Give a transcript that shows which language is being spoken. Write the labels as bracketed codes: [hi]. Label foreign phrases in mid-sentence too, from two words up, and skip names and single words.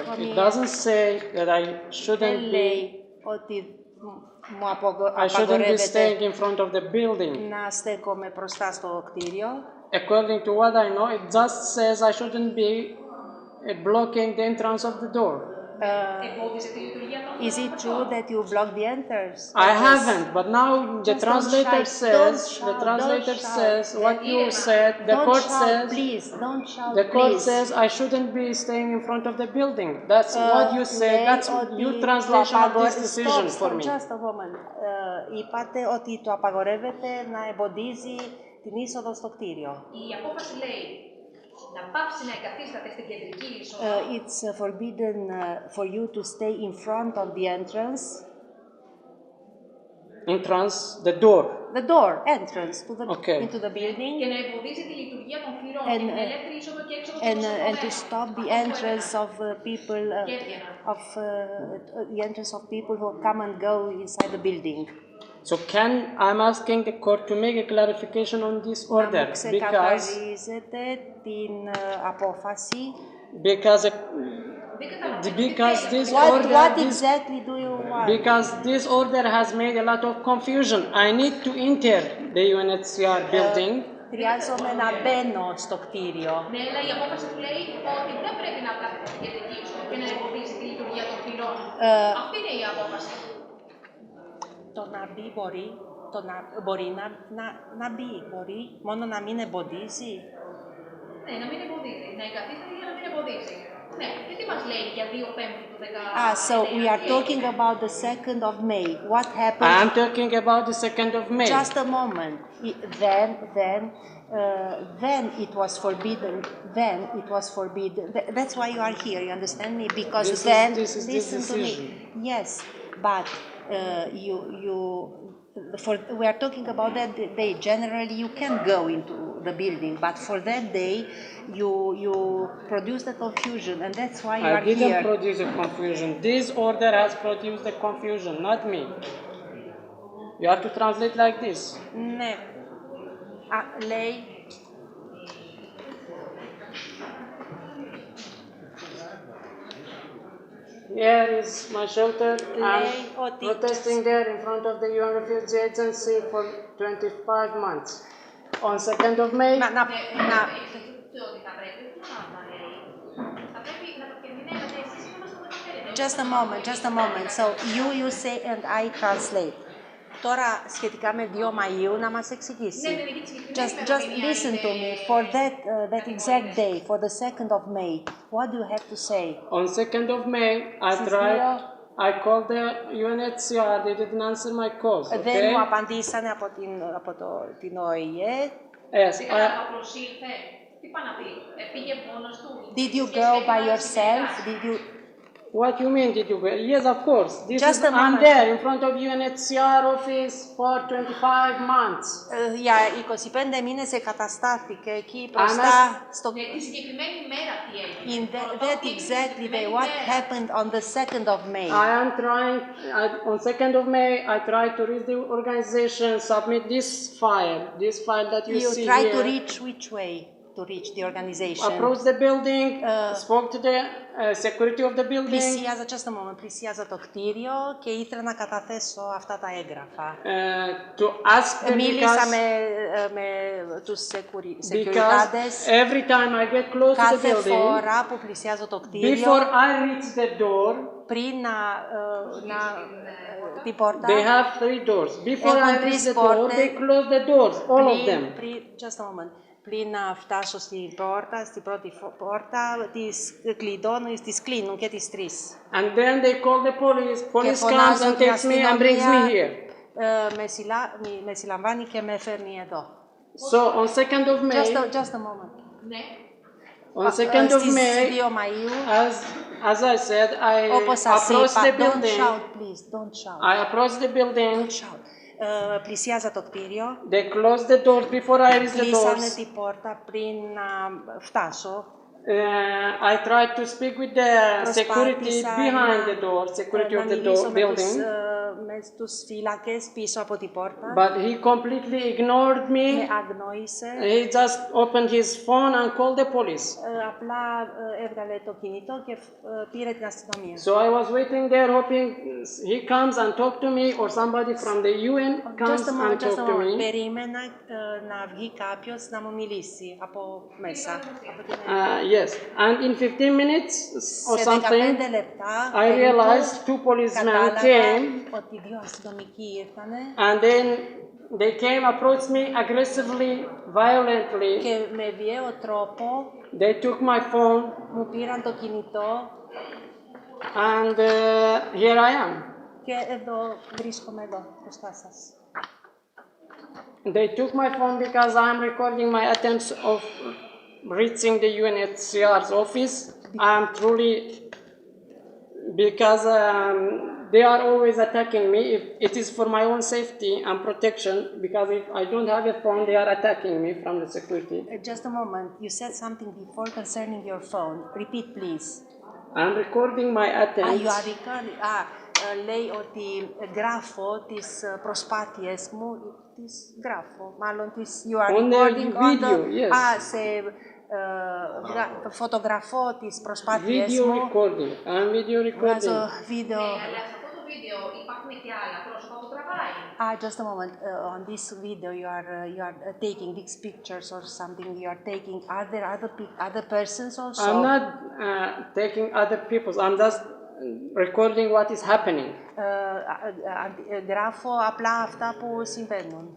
[en] It doesn't say that I shouldn't be staying in front of the building. According to what I know, it just says I shouldn't be blocking the entrance of the door. [el] Εμπόδισε τη λειτουργία των [en] Is it true that you blocked the entrance? I haven't, but now the Just translator don't shout, says what you said. The Don't court shout, says please. Don't shout, the court please. says I shouldn't be staying in front of the building. That's what you said. That's your translation of this decision for me. Just a moment. [el] Είπατε ότι το απαγορεύεται να εμποδίζει την είσοδο στο κτίριο. Η απόφαση λέει να πάψει να εγκαθίσταται στην κεντρική είσοδο. [en] It's forbidden for you to stay in front of the entrance. Entrance, the door. The door, entrance to the, Okay. into the building. [el] Και να εμποδίζει τη λειτουργία των θυρών και την ελεύθερη είσοδο και έξοδο [en] And to stop the entrance of people, the entrance of people who come and go inside the building. So I'm asking the court to make a clarification on this order [el] Ξεκαθαρίζετε την απόφαση. [en] because this order What exactly do you want? because this order has made a lot of confusion. I need to enter the UNHCR building. [el] Χρειάζομαι να μπαίνω στο κτίριο. Ναι, αλλά η απόφαση του λέει ότι δεν πρέπει να κάθεται στην κεντρική είσοδο και να εμποδίζει τη λειτουργία των θυρών. Αυτή είναι η απόφαση. Το να μπει μπορεί να μπει, μπορεί μόνο να μην εμποδίζει. Ναι, να μην εμποδίζει. Να εγκαθίσταται για να μην εμποδίζει. Ναι, γιατί μας λέει για 2/5 του 19. [en] So we are talking about the 2nd of May. What happened? I'm talking about the 2nd of May. Just a moment. Then it was forbidden. Then it was forbidden. That's why you are here. You understand me? Because This is listen to me. Yes, but we are talking about that day. Generally, you can go into the building, but for that day, you produce the confusion, and that's why you are here. I didn't produce a confusion. This order has produced the confusion, not me. You have to translate like this. [el] Ναι. Λέει. [en] Here is my shelter. I'm protesting there in front of the UN Refugee Agency for 25 months. On 2nd of May, Just a moment. So you say and I translate. [el] Τώρα σχετικά με 2 Μαΐου να μας εξηγήσει. [en] Just listen to me for that exact day, for the 2nd of May. What do you have to say? On 2nd of May, I called the UNHCR. They didn't answer my calls. Okay? [el] Δεν μου απαντήσανε από την ΟΗΕ. [en] Yes. [el] Τι πάει να πει, πήγε μόνος του. [en] Did you go by yourself? What you mean, did you go? Yes, of course. I'm there in front of UNHCR office for 25 months. [el] Για 25 μήνες εγκαταστάθηκε εκεί μπροστά στο... Τη συγκεκριμένη μέρα τι έγινε. [en] In that exactly day, what happened on the 2nd of May? On 2nd of May, I tried to reach the organization, submit this file that you see here. You tried to reach which way? To reach the organization. Approached the building, spoke to the security of the building. [el] Πλησίαζα το κτίριο και ήθελα να καταθέσω αυτά τα έγγραφα. [en] To ask them [el] Μίλησα με τους securities. [en] Every time I get close to the building, [el] κάθε φορά που πλησιάζω το κτίριο, [en] before I reach the door, [el] πριν την πόρτα, [en] they have 3 doors. Before I reach the door, they close the doors, all of them. Just a moment. [el] Πριν να φτάσω στην πρώτη πόρτα, τις κλείνουν και τις 3. [en] And then they call the police. Police comes and takes me and brings me here. [el] Με συλλαμβάνει και με φέρνει εδώ. [en] So on 2nd of May. Just a moment. [el] Ναι. [en] On 2nd of May, as I said, I approached the building. Don't shout, please. Don't shout. I approached the building. Don't shout. [el] Πλησιάζα το κτίριο. [en] They closed the doors before I reached the [el] Κλείσανε [en] doors. [el] την πόρτα πριν να φτάσω. [en] I tried to speak with the security behind the door, security of the building. [el] Με τους φύλακες πίσω από την πόρτα. [en] But he completely ignored me. [el] Με αγνόησε. [en] He just opened his phone and called the police. [el] Απλά έβγαλε το κινητό και πήρε την αστυνομία. [en] So I was waiting there hoping he comes and talk to me or somebody from the UN comes and talk to me. [el] Περίμενα να βγει κάποιος να μου μιλήσει από μέσα. [en] Yes, and in 15 minutes or [el] Σε [en] something, [el] 15 λεπτά [en] I realized two policemen came, [el] ότι δύο αστυνομικοί ήρθανε [en] and then they came, approached me aggressively, violently. [el] και με βίαιο τρόπο [en] They took my phone, [el] μου πήραν το κινητό [en] and here I am. [el] και εδώ βρίσκομαι εδώ μπροστά σας. [en] They took my phone because I'm recording my attempts of reaching the UNHCR's office. I'm truly, because they are always attacking me. If it is for my own safety and protection, because if I don't have a phone, they are attacking me from the security. Just a moment, you said something before concerning your phone. Repeat, please. I'm recording my attempts. You are recording. [el] Λέει ότι γράφω τις προσπάθειες μου, μάλλον [en] you are recording on the video, yes. [el] Φωτογραφώ τις προσπάθειες [en] Video [el] μου. [en] recording. I'm video recording. [el] Βγάζω βίντεο. Αλλά σε αυτό το βίντεο υπάρχουν και άλλα πρόσωπα που τραβάει. [en] Just a moment. On this video, you are taking these pictures or something. You are taking. Are there other persons also? I'm not taking other people's. I'm just recording what is happening. [el] Γράφω απλά αυτά που συμβαίνουν.